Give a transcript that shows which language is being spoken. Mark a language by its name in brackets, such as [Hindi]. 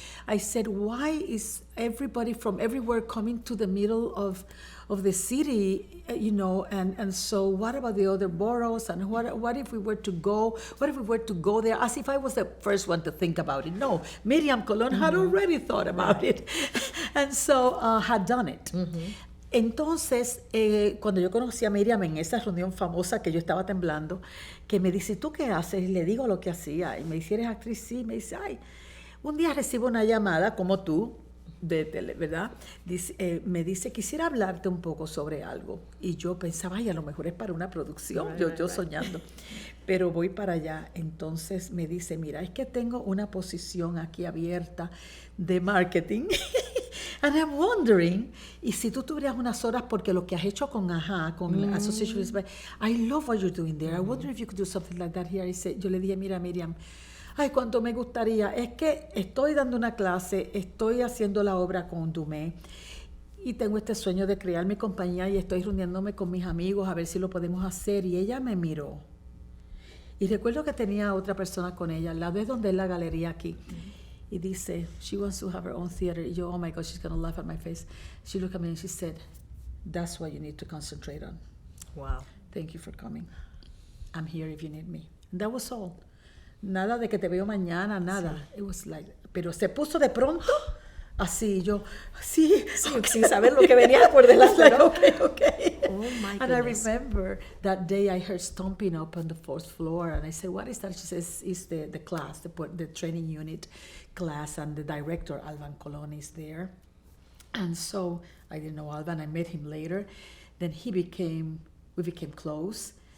[English] I said, why is everybody from everywhere coming to the middle of the city, and so what about the other boroughs, and what if we were to go there, as if I was the first one to think about it. No, Miriam Colón had already thought about it, and so had done it. [Spanish] Entonces, cuando yo conocí a Miriam en esa reunión famosa que yo estaba temblando, que me dice, ¿tú qué haces? Y le digo lo que hacía, y me dice, ¿eres actriz? Sí, me dice, ay, un día recibo una llamada, como tú, de tele, ¿verdad? Me dice, quisiera hablarte un poco sobre algo. Y yo pensaba, ay, a lo mejor es para una producción, yo soñando. Pero voy para allá. Entonces me dice, mira, es que tengo una posición aquí abierta de marketing. [English] And I'm wondering, [Spanish] y si tú tuvieras unas horas, porque lo que has hecho con con [English] Association of Hispanic, I love what you're doing there. I wonder if you could do something like that here. [Spanish] Yo le dije, mira, Miriam, ay, cuánto me gustaría. Es que estoy dando una clase, estoy haciendo la obra con Dumé y tengo este sueño de crear mi compañía y estoy reuniéndome con mis amigos a ver si lo podemos hacer. Y ella me miró. Y recuerdo que tenía otra persona con ella, al lado de donde es la galería aquí. Y dice, [English] she wants to have her own theater. [Spanish] Y yo, [English] oh my God, she's going to laugh at my face. She looked at me and she said, that's what you need to concentrate on. Wow. Thank you for coming. I'm here if you need me. And that was all. [Spanish] Nada de que te veo mañana, nada. Sí. [English] It was like, [Spanish] pero se puso de pronto así, yo, sí, [English] okay. [Spanish] Sin saber lo que venía por delante. [English] Like, okay. Oh my goodness. And I remember that day I heard stomping up on the 4th floor, and I said, what is that? She says, it's the class, the training unit class, and the director, Alvan Colón, is there. And so I didn't know Alvan. I met him later. Then we became close.